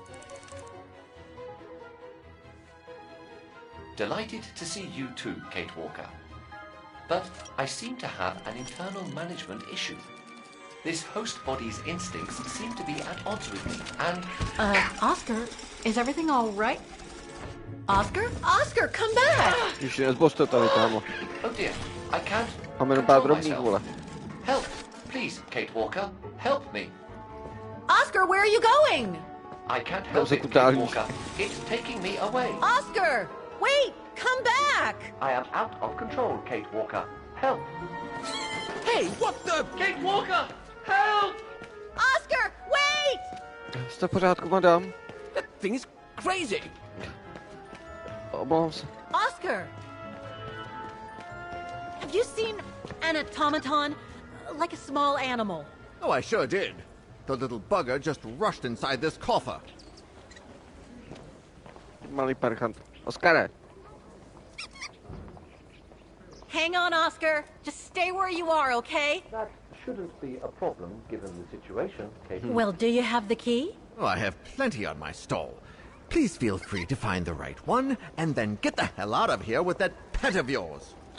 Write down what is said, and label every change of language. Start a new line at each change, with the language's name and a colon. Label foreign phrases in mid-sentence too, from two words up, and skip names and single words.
English: Delighted to see you too, Kate Walker. But I seem to have an internal management issue. This host body's instincts seem to be at odds with me, and... Oscar, is everything all right? Oscar? Oscar, come back!
Czech: Když nezboř to tady, kámo.
English: Oh dear, I can't
Czech: Máme jenom pár
English: control
Czech: drobných,
English: myself.
Czech: vole.
English: Help, please, Kate Walker, help me. Oscar, where are you going? I can't help it, Kate Walker. It's taking me away. Oscar! Wait! Come back! I am out of control, Kate Walker. Help! Hey, what the... Kate Walker! Help! Oscar, wait!
Czech: Jste v pořádku, madam?
English: That thing is crazy.
Czech: Omlouvám se.
English: Oscar! Have you seen an automaton? Like a small animal. Oh, I sure did. The little bugger just rushed inside this coffer.
Czech: Malý parchant. Oskare.
English: Hang on, Oscar. Just stay where you are, okay? That shouldn't be a problem, given the situation, Kate. Well, do you have the key? Oh, I have plenty on my stall. Please feel free to find the right one, and then get the hell out of here with that pet of yours.